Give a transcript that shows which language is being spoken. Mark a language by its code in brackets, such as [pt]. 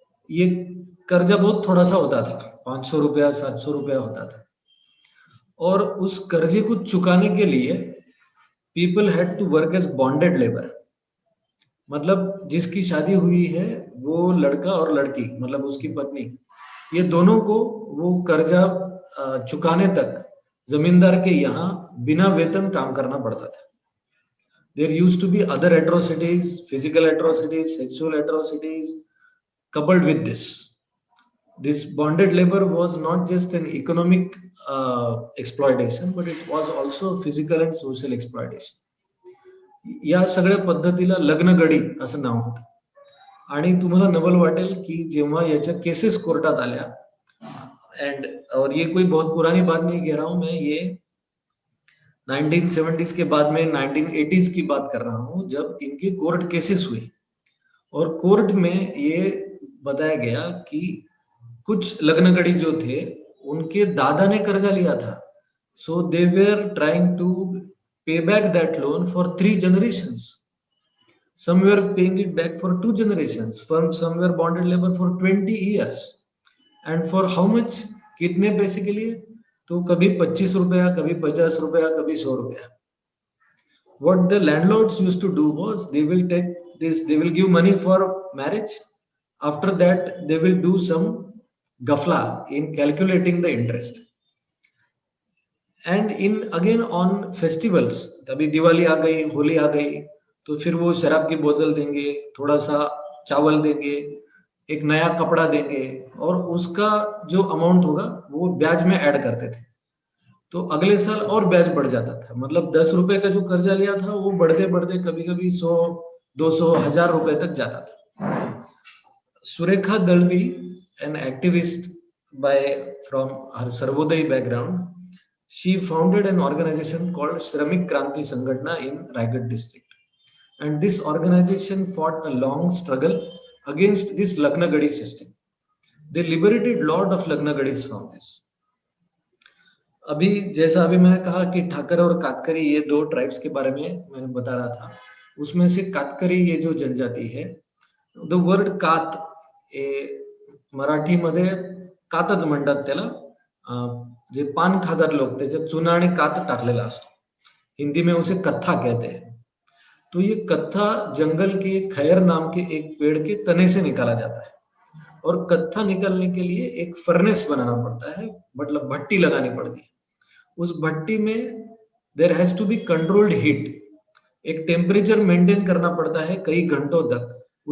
[hi] ये कर्जा बहुत थोड़ा सा होता था, 500 रुपया 700 रुपया होता था, और उस कर्जे को चुकाने के लिए [en] People had to work as bonded labour. [hi] मतलब जिसकी शादी हुई है वो लड़का और लड़की, मतलब उसकी पत्नी, ये दोनों को वो कर्जा चुकाने तक जमींदार के यहाँ बिना वेतन काम करना पड़ता था. [en] There used to be other atrocities, physical atrocities, sexual atrocities coupled with this. This bonded labor was not just an economic exploitation, but it was also physical and social exploitation. [mr] या सगळ्या पद्धतीला लग्नगडी असं नाव होतं. आणि तुम्हाला नवल वाटेल की जेव्हा याच्या केसेस कोर्टात आल्या, [hi] और ये कोई बहुत पुरानी बात नहीं कह रहा हूं मैं, ये 1970s के बाद में 1980s की बात कर रहा हूं, जब इनके कोर्ट केसेस हुए और कोर्ट में ये बताया गया कि कुछ लग्नगड़ी जो थे उनके दादा ने कर्जा लिया था. [en] So they were trying to pay back that loan for 3 generations. Some were paying it back for 2 generations. Some were bonded labor for 20 years. And for how much? [hi] कितने पैसे के लिए? तो कभी 25 रुपया, कभी 50 रुपया, कभी 100 रुपया. [en] What the landlords used to do was they will take this, they will give money for marriage. After that, they will do some gafla in calculating the interest. And in again on festivals, [hi] तभी दिवाली आ गई, होली आ गई, तो फिर वो शराब की बोतल देंगे, थोड़ा सा चावल देंगे, एक नया कपड़ा देंगे, और उसका जो अमाउंट होगा वो ब्याज में ऐड करते थे. तो अगले साल और ब्याज बढ़ जाता था. मतलब 10 रुपए का जो कर्जा लिया था वो बढ़ते बढ़ते कभी कभी 100, 200, 1000 रुपए तक जाता था. [en] Surekha Dalvi, an activist from her Sarvodaya background, she founded an organization called Shramik Kranti Sangatna in Raigad district, and this organization fought a long struggle against this Lagnagadi system. They liberated lot of Lagnagadis from this. [hi] अभी जैसा अभी मैंने कहा कि ठाकर और कातकरी ये दो tribes के बारे में मैंने बता रहा था, उसमें से कातकरी ये जो जनजाति है, [en] the word कात [mr] मराठीमध्ये कातच म्हणतात त्याला. जे पान खातात लोक त्याच्यात चुना आणि कात टाकलेला असतो. [hi] हिंदी में उसे कत्था कहते हैं. तो ये कत्था जंगल के खैर नाम के एक पेड़ के तने से निकाला जाता है, और कत्था निकलने के लिए एक फर्नेस बनाना पड़ता है, मतलब भट्टी लगानी पड़ती है। उस भट्टी में [en] there has to be controlled heat, [hi] एक टेम्परेचर मेंटेन करना पड़ता है कई घंटों तक।